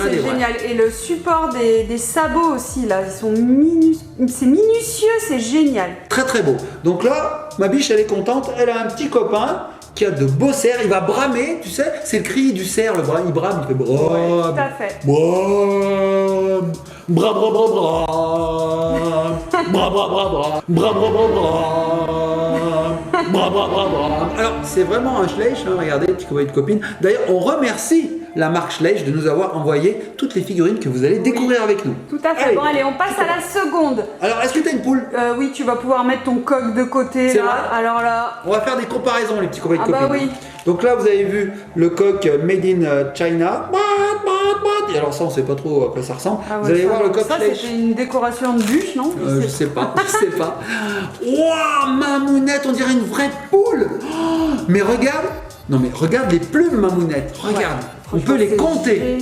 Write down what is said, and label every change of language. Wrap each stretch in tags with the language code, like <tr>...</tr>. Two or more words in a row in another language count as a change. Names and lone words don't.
<fr>Franchement, dirait c'est des vrais. génial. Et le support des sabots aussi, là, ils sont c'est minutieux, c'est génial. Très très beau. Donc là, ma biche, elle est contente. Elle a un petit copain qui a de beaux cerfs. Il va bramer, tu sais, c'est le cri du cerf. Le bras, il brame, il fait brame. Tout à fait. Brame. Bra bra bra bra. Bra bra bra bra. Bra bra bra bra. Bra, bra, bra, bra. Alors, c'est vraiment un Schleich, hein, regardez, petit copain de copine. D'ailleurs, on remercie la marque Schleich de nous avoir envoyé toutes les figurines que vous allez découvrir avec nous. Tout à fait. Bon, allez, on passe à la seconde. Alors, est-ce que tu as une poule? Oui, tu vas pouvoir mettre ton coq de côté C'est là. vrai. Alors là, On va faire des comparaisons, les petits copains de Ah copines. bah oui. Donc là, vous avez vu le coq</fr> <en>made in China.</en> <fr>Et alors ça, on sait pas trop à quoi ça ressemble. ah ouais, vous allez ça, voir le coq ça Schleich. c'était une décoration de bûche, non? Je sais pas, je sais pas. Waouh, Mamounette, on dirait une vraie poule. Oh, mais regarde, non mais regarde les plumes, Mamounette. Regarde, on peut les compter.</fr>